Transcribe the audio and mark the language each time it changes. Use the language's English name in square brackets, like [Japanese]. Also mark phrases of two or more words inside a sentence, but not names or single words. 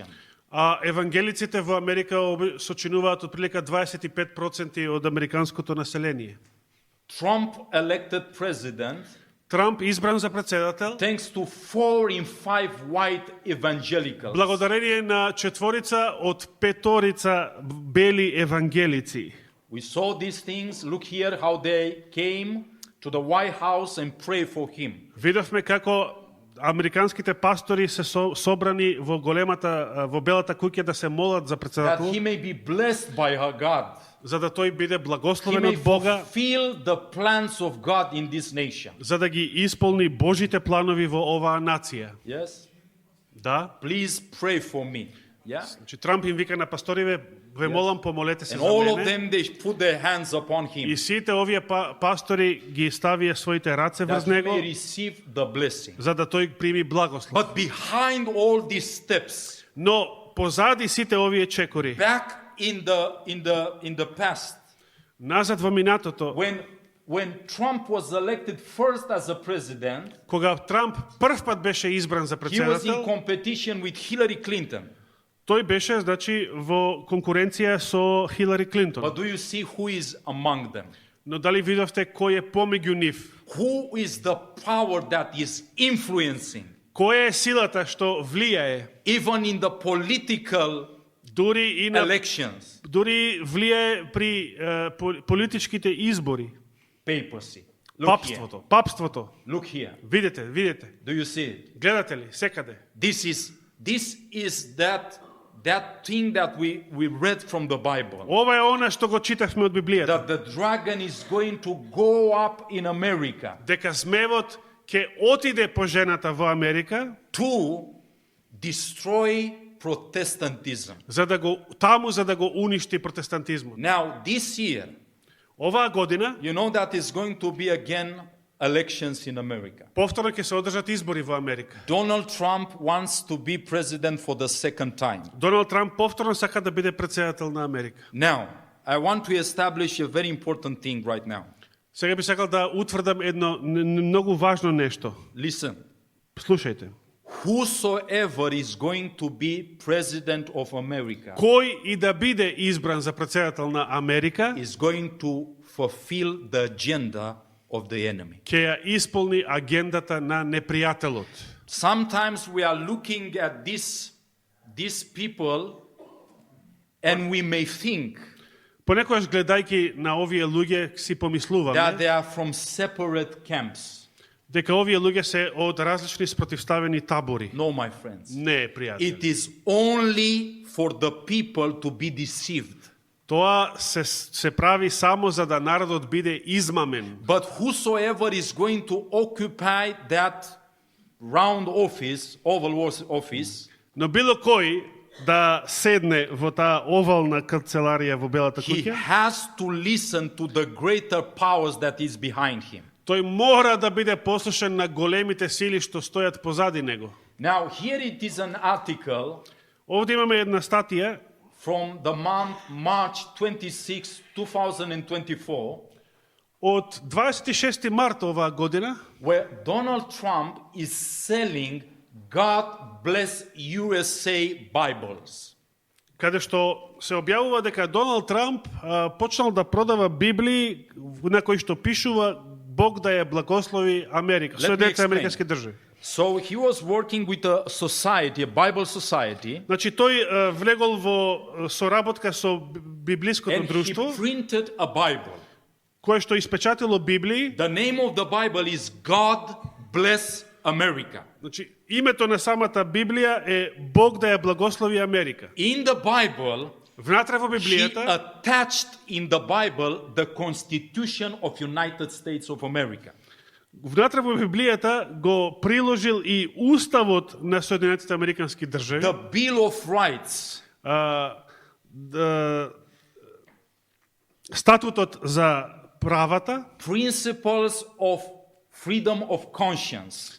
[Macedonian] А евангелиците во Америка сочинуваат отприлика 25% од американското население. [English] Trump elected president [Macedonian] Трамп избран за претседател [English] thanks to 4 in 5 white evangelicals. [Macedonian] благодарение на четворица од петорица бели евангелици. [English] We saw these things. Look here how they came to the White House and pray for him. [Macedonian] Видовме како американските пастори се собрани во белата куќа да се молат за [English] That [Macedonian] претседател, [English] he may be blessed by her God. [Macedonian] за да тој биде [English] He [Macedonian] благословен [English] may [Macedonian] од Бога, [English] fulfill the plans of God in this nation. [Macedonian] за да ги исполни Божите планови во оваа нација. [English] Yes? [Macedonian] Да. [English] Please pray for me. Yeah? [Macedonian] Значи Трамп им вика на пасториве, ве молам, помолете се [English] And [Macedonian] за [English] all of [Macedonian] мене. [English] them, they put their hands upon [Macedonian] И [English] him [Macedonian] сите овие пастори ги ставија своите раце [English] that [Macedonian] врз [English] he [Macedonian] него, [English] may receive the blessing. [Macedonian] за да тој прими благослов. [English] But behind all these steps, [Macedonian] Но позади сите овие чекори, [English] back in the past, [Macedonian] назад во минатото, [English] when Trump was elected first as a president, [Macedonian] кога Трамп прв пат беше избран за [English] he was in [Macedonian] председател, [English] competition with Hillary Clinton. [Macedonian] тој беше, значи, во конкуренција со Хилари Клинтон. [English] But do you see who is among them? [Macedonian] Но дали видовте кој е помеѓу нив? [English] Who is the power that is influencing, [Macedonian] Која е силата што влијае, [English] even in the political [Macedonian] дури и на [English] elections? [Macedonian] дури влијае при политичките избори? [English] Papacy. Look here. [Macedonian] Папството. [English] Look here. [Macedonian] Видете. [English] Do you see it? [Macedonian] Гледате ли секаде? [English] This is that thing that we read from the Bible. [Macedonian] Ова е она што го читавме од Библијата. [English] That the dragon is going to go up in America [Macedonian] Дека змевот ќе отиде по жената во Америка, [English] to destroy Protestantism. [Macedonian] за да го уништи протестантизмот. [English] Now, this year, [Macedonian] Оваа година [English] you know that is going to be again elections in America. [Macedonian] повторно ќе се одржат избори во Америка. [English] Donald Trump wants to be president for the second time. [Macedonian] Доналд Трамп повторно сака да биде председател на Америка. [English] Now, I want to establish a very important thing right now. [Macedonian] Сега би сакал да утврдам едно многу важно нешто. [English] Listen. [Macedonian] Слушајте. [English] Whosoever is going to be president of America [Macedonian] Кој и да биде избран за председател на Америка, [English] is going to fulfill the agenda of the enemy. [Macedonian] ќе ја исполни агендата на непријателот. [English] Sometimes we are looking at these people and we may think [Macedonian] Понекогаш гледајќи на овие луѓе си [English] that [Macedonian] помислуваме [English] they are from separate camps. [Macedonian] дека овие луѓе се од различни спротивставени табори. [English] No, my friends. [Macedonian] Не е пријател. [English] It is only for the people to be deceived. [Macedonian] Тоа се прави само за да народот биде измамен. [English] But whosoever is going to occupy that round office, oval office, [Macedonian] Но било кој да седне во таа овална канцеларија во Белата [English] he [Macedonian] куќа, [English] has to listen to the greater powers that is behind him. [Macedonian] тој мора да биде послушен на големите сили што стојат позади него. [English] Now, here it is an article [Macedonian] Овде имаме една статија [English] from the month March 26, 2024, [Macedonian] од 26 март оваа година, [English] where Donald Trump is selling God Bless USA Bibles. [Macedonian] каде што се објавува дека Доналд Трамп почнал да продава Библии на кои што пишува Бог да ја благослови Америка, [English] Let me [Macedonian] Соединетите [English] explain. [Macedonian] американски држави. [English] So he was working with a society, a Bible society, [Macedonian] Значи тој влегол во соработка со библиското [English] and he [Macedonian] друштво, [English] printed a Bible. [Macedonian] кое што испечатило Библии. [English] The name of the Bible is God Bless America. [Macedonian] Значи името на самата Библија е Бог да ја благослови Америка. [English] In the Bible, [Macedonian] Внатре во [English] he [Macedonian] Библијата [English] attached in the Bible the Constitution of United States of America. [Macedonian] Внатре во Библијата го приложил и уставот на Соединетите американски држави, [English] The Bill of Rights, [Macedonian] статутот за правата, [English] principles of freedom of conscience.